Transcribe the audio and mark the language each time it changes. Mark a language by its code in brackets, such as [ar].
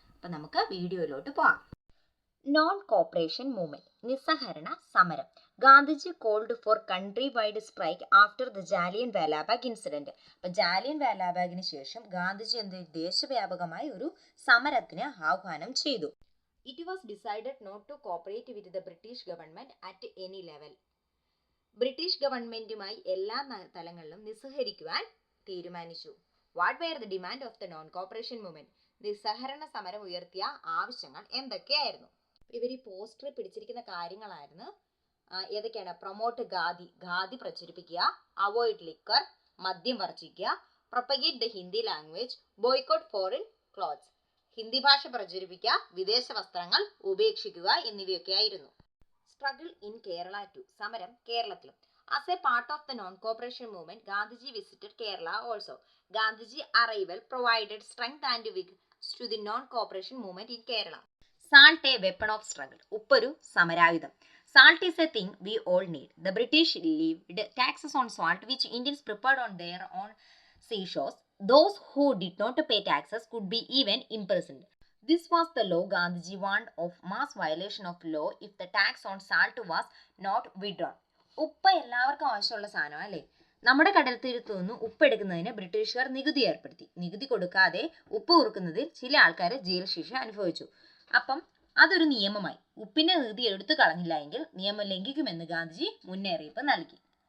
[ml] അപ്പോൾ നമുക്ക് വീഡിയോയിലോട്ട് പോകാം. നോൺ കോപ്പറേഷൻ മൂവ്മെന്റ്, നിസ്സഹരണ സമരം. [en] Gandhiji called for country wide strike after the Jallian Walabagh incident. [ml] അപ്പോൾ ജാലിയൻ വാലാബാഗിന് ശേഷം ഗാന്ധിജി ദേശവ്യാപകമായ ഒരു സമരത്തിന് ആഹ്വാനം ചെയ്തു. [en] It was decided not to cooperate with the British government at any level. [ml] British ഗവൺമെന്റുമായി എല്ലാ തലങ്ങളിലും നിസ്സഹരിക്കുവാൻ തീരുമാനിച്ചു. [en] What were the demand of the non cooperation movement? [ml] നിസ്സഹരണ സമരം ഉയർത്തിയ ആവശ്യങ്ങൾ എന്തൊക്കെയായിരുന്നു? ഇവർ ഈ പോസ്റ്റർ പിടിച്ചിരിക്കുന്ന കാര്യങ്ങളായിരുന്നു. ഏതൊക്കെയാണ്? [en] promote khadi [ml] പ്രചരിപ്പിക്കുക, [en] avoid liquor [ml] മദ്യം വർജിക്കുക, [en] propagate the Hindi language, boycott foreign clothes [ml] Hindi ഭാഷ പ്രചരിപ്പിക്കുക, വിദേശ വസ്ത്രങ്ങൾ ഉപേക്ഷിക്കുക എന്നിവയൊക്കെയായിരുന്നു. [en] struggle in Kerala too, [ml] സമരം കേരളത്തിലും. [en] As a part of the non cooperation movement Gandhiji visited Kerala also. Gandhiji arrival provided strength and wings to the non cooperation movement in Kerala. Salt a weapon of struggle, [ml] ഉപ്പൊരു സമരായുധം. [en] Salt is a thing we all need. The British levied taxes on salt which Indians prepared on their own seashores. Those who did not pay taxes could be even imprisoned. This was the law Gandhiji warned of mass violation of law if the tax on salt was not withdrawn. [ml] ഉപ്പ് എല്ലാവർക്കും ആവശ്യമുള്ള സാധനം അല്ലേ? നമ്മുടെ കടൽത്തീരത്തു നിന്ന് ഉപ്പ് എടുക്കുന്നതിന് ബ്രിട്ടീഷുകാർ നികുതി ഏർപ്പെടുത്തി. നികുതി കൊടുക്കാതെ ഉപ്പ് ഉറുക്കുന്നതിൽ ചില ആൾക്കാർ ജയിൽ ശിക്ഷ അനുഭവിച്ചു. അപ്പം അതൊരു നിയമമായി. ഉപ്പിന്റെ നികുതി എടുത്തു കളഞ്ഞില്ല എങ്കിൽ നിയമം ലംഘിക്കുമെന്ന് ഗാന്ധിജി മുന്നറിയിപ്പ് നൽകി.